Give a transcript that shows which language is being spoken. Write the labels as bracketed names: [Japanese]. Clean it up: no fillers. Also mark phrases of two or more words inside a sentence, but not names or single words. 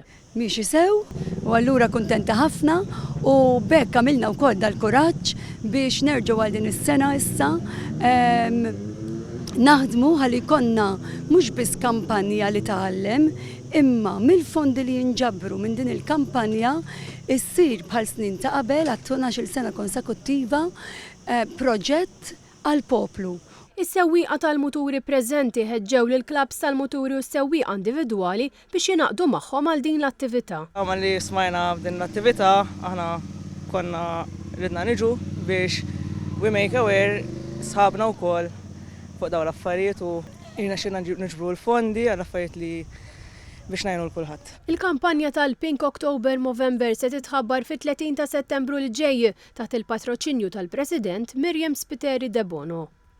[Maltese] Miexi sew, u allura kuntenta ħafna u bekk għamilna wkoll dal-kuraġġ biex nerġgħu għal din is-sena issa naħdmu ħalli konna mhux biss kampanja li tgħallem, imma mill-fondi li jinġabru minn din il-kampanja issir bħal snin ta' qabel għat 12 sena konsekuttiva proġett għall-poplu. Is-sewwieqa tal-muturi preżenti ħeġġew lil klabs tal-muturi u s-sewwieqa individwali biex jingħaqdu magħhom għal din l-attività. Għamal li smajna f'din l-attività aħna konna ridna niġu biex [English] we make aware [Maltese] sħabna wkoll fuq dawn l-affarijiet u jiena xina niġbru l-fondi għal affarijiet li biex ngħinu l-kulħadd. Il-kampanja tal-Pink October Movember se titħabbar fit-30 ta' Settembru l ġej taħt il-patroċinju tal-President Mirjam Spiteri de Bono.